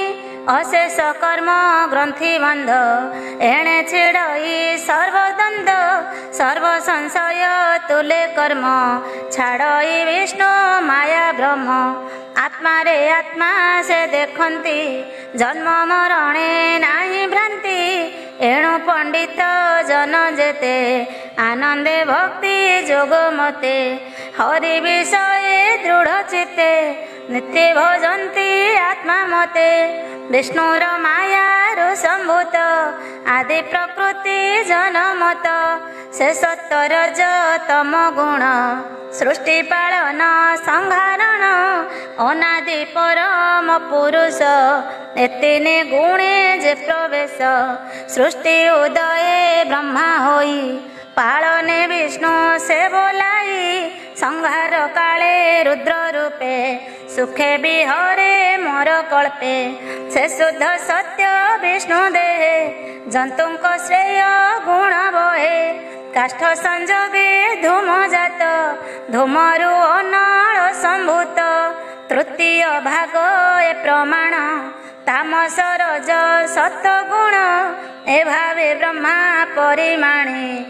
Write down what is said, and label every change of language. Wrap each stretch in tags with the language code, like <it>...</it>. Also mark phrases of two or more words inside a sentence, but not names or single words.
<or>ଅଶେଷ କର୍ମ ଗ୍ରନ୍ଥି ବନ୍ଧ, ଏଣେ ଛିଡ଼ଇ ସର୍ବଦ୍ୱନ୍ଦ। ସର୍ବ ସଂଶୟ ତୁଲେ କର୍ମ, ଛାଡ଼ଇ ବିଷ୍ଣୁ ମାୟା ବ୍ରହ୍ମ। ଆତ୍ମାରେ ଆତ୍ମା ସେ ଦେଖନ୍ତି, ଜନ୍ମ ମରଣେ ନାହିଁ ଭ୍ରାନ୍ତି। ଏଣୁ ପଣ୍ଡିତ ଜନ ଜେତେ ଆନନ୍ଦେ ଭକ୍ତି ଯୋଗ ମତେ ହରି ବିଷୟେ ଦୃଢ଼ ଚିତ୍ତେ ନିତ୍ୟ ଭଜନ୍ତି ଆତ୍ମା ମତେ ବିଷ୍ଣୁର ମାୟାର ସମ୍ଭୂତ ଆଦି ପ୍ରକୃତି ଜନମତ ସେ ସତ୍ତରଜ ତମ ଗୁଣ ସୃଷ୍ଟି ପାଳନ ସଂହାରଣ ଅନାଦି ପରମ ପୁରୁଷ ଏତିନି ଗୁଣେ ଯେ ପ୍ରବେଶ ସୃଷ୍ଟି ଉଦୟେ ବ୍ରହ୍ମା ହୋଇ ପାଳନେ ବିଷ୍ଣୁ ସେ ବୋଲାଇ ସଂହାର କାଳେ ରୁଦ୍ର ରୂପେ ସୁଖେ ବିହରେ ମୋର କଳ୍ପେ ସେ ଶୁଦ୍ଧ ସତ୍ୟ ବିଷ୍ଣୁ ଦେହେ ଜନ୍ତୁକ ଶ୍ରେୟ ଗୁଣ ବହେ କାଷ୍ଠ ସଂଯୋଗେ ଧୂମ ଜାତ ଧୂମରୁ ଅନଳ ସମ୍ଭୂତ ତୃତୀୟ ଭାଗ ଏ ପ୍ରମାଣ ତାମସ ରଜ ସତ୍ଗୁଣ ଏ ଭାବେ ବ୍ରହ୍ମା ପରିମାଣେ</or>